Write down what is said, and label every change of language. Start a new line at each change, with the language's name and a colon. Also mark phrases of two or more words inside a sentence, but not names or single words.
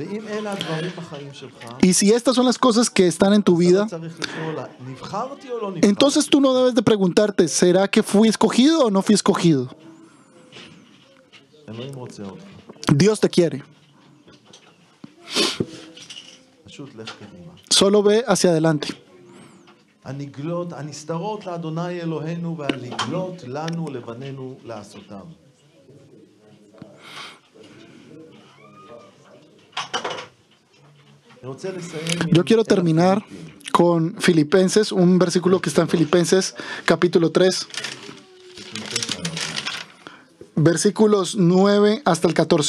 Spanish: Y si estas son las cosas que están en tu vida, entonces tú no debes de preguntarte, ¿será que fui escogido o no fui escogido? Dios te quiere. Solo ve hacia adelante.
Hebrew: הנסתרות לאדוני אלוהינו והנגלות לנו לבנינו לעשותם.
Spanish: Yo quiero terminar con Filipenses, un versículo que está en Filipenses capítulo 3, versículos 9 hasta el 14.